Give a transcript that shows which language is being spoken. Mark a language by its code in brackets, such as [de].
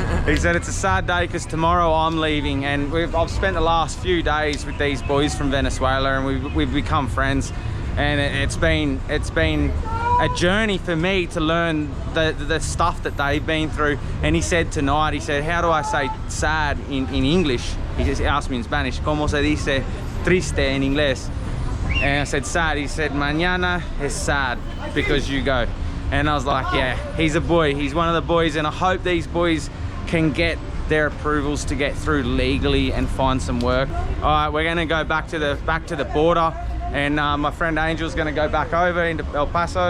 [en] He said it's a sad day because tomorrow I'm leaving, and I've spent the last few days with these boys from Venezuela, and we've become friends, and it's been a journey for me to learn the stuff that they've been through. And he said tonight, he said, how do I say sad in English? He just asked me in Spanish, [es] ¿cómo se dice triste en inglés? [en] And I said sad. He said, [es] mañana es [en] sad because you go. And I was like, yeah, he's a boy. He's one of the boys, and I hope these boys can get their approvals to get through legally and find some work. All right, we're gonna go back to the border, and my friend Angel's gonna go back over into El Paso.